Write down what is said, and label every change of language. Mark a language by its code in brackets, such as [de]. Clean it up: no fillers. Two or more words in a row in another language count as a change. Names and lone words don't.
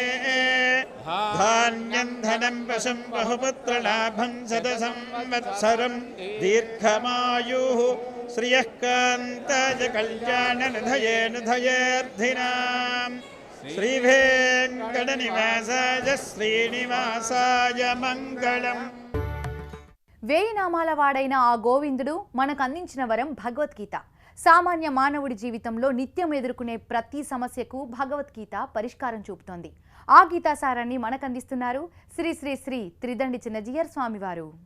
[sa] धान्यं धनं वशं बहुपुत्रलाभं शतसंवत्सरं दीर्घमायुः श्रियः कान्ताय कल्याणनिधये निधयेऽर्थिनाम् श्रीवेङ्कटनिवासाय श्रीनिवासाय मङ्गलम्. [te] వేయి నామాల వాడైన ఆ గోవిందుడు మనకు అందించిన వరం భగవద్గీత. సామాన్య మానవుడి జీవితంలో నిత్యం ఎదుర్కొనే ప్రతి సమస్యకు భగవద్గీత పరిష్కారం చూపుతోంది. ఆ గీతాసారాన్ని మనకు అందిస్తున్నారు శ్రీ శ్రీ శ్రీ త్రిదండి చిన్నజీయర్ స్వామివారు.